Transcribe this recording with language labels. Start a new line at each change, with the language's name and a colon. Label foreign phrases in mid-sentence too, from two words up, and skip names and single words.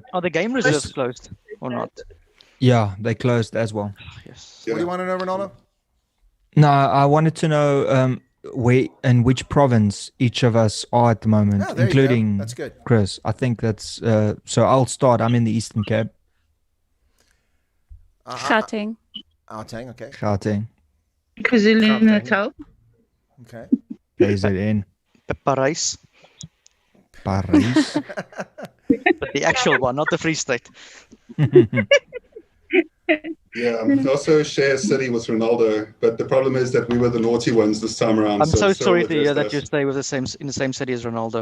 English: Are the game reserves closed or not? Yeah, they closed as well. Yes. What do you want to know, Ronaldo? No, I wanted to know where in which province each of us are at the moment, Oh, there you go. including That's good. Chris. I think that's so. I'll start. I'm in the Eastern Cape, Gauteng. Gauteng, okay. Gauteng, KwaZulu-Natal. Okay. KZN, Parijs, Paris. but the actual one, not the Free State. Yeah, also share a city with Ronaldo, but the problem is that we were the naughty ones this time around. I'm so Cyril sorry to hear addressed that us. you stay with in the same city as Ronaldo.